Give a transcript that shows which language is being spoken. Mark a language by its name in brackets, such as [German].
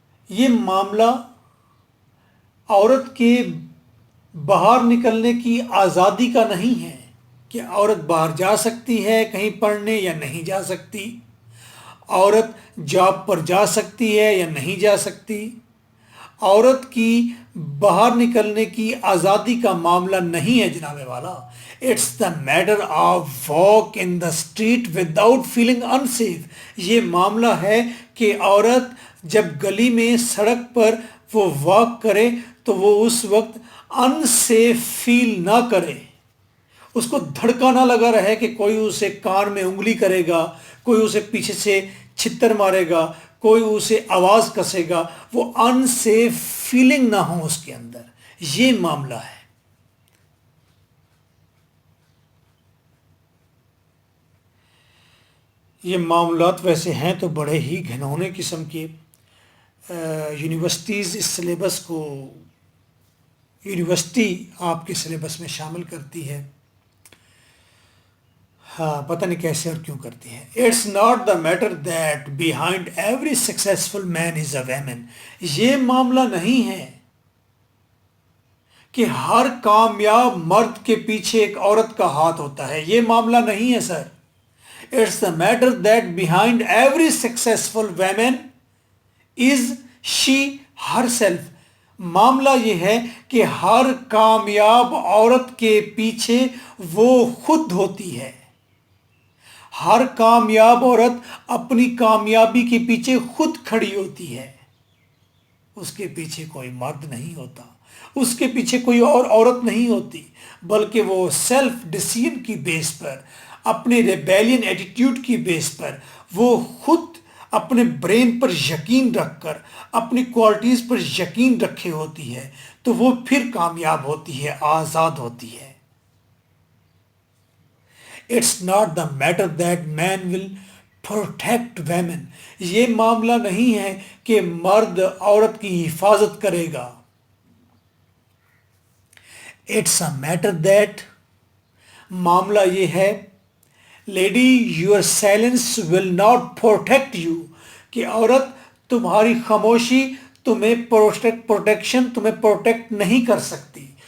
[Urdu] یہ معاملہ عورت کے باہر نکلنے کی آزادی کا نہیں ہے کہ عورت باہر جا سکتی ہے کہیں پڑھنے یا نہیں جا سکتی، عورت جاب پر جا سکتی ہے یا نہیں جا سکتی. عورت کی باہر نکلنے کی آزادی کا معاملہ نہیں ہے جناب والا. [English] It's the matter of walk in the street without feeling unsafe. [Urdu] یہ معاملہ ہے کہ عورت جب گلی میں، سڑک پر وہ واک کرے تو وہ اس وقت انسیف فیل نہ کرے، اس کو دھڑکا نہ لگا رہے کہ کوئی اسے کان میں انگلی کرے گا، کوئی اسے پیچھے سے چھتر مارے گا، کوئی اسے آواز کسے گا. وہ انسیف فیلنگ نہ ہو اس کے اندر. یہ معاملہ ہے. یہ معاملات ویسے ہیں تو بڑے ہی گھنونے قسم کے. یونیورسٹیز اس سلیبس کو، یونیورسٹی آپ کے سلیبس میں شامل کرتی ہے. ہاں پتہ نہیں کیسے اور کیوں کرتی ہے. [English] It's not the matter that behind every successful man is a women. [Urdu] یہ معاملہ نہیں ہے کہ ہر کامیاب مرد کے پیچھے ایک عورت کا ہاتھ ہوتا ہے. یہ معاملہ نہیں ہے سر. [English] It's the matter that behind every successful woman is she herself. [Urdu] معاملہ یہ ہے کہ ہر کامیاب عورت کے پیچھے وہ خود ہوتی ہے. ہر کامیاب عورت اپنی کامیابی کے پیچھے خود کھڑی ہوتی ہے. اس کے پیچھے کوئی مرد نہیں ہوتا, اس کے پیچھے کوئی اور عورت نہیں ہوتی, بلکہ وہ سیلف ڈیسیژن کی بیس پر, اپنے ریبیلین ایٹیٹیوڈ کی بیس پر, وہ خود اپنے برین پر یقین رکھ کر, اپنی کوالٹیز پر یقین رکھے ہوتی ہے, تو وہ پھر کامیاب ہوتی ہے, آزاد ہوتی ہے. [English] It's not the matter that man will protect women. [Urdu] یہ معاملہ نہیں ہے کہ مرد عورت کی حفاظت کرے گا. [English] It's a matter that, [Urdu] معاملہ یہ ہے, [English] lady your silence will not protect you, [Urdu] کہ عورت تمہاری خاموشی تمہیں پروٹیکشن تمہیں پروٹیکٹ نہیں کر سکتی.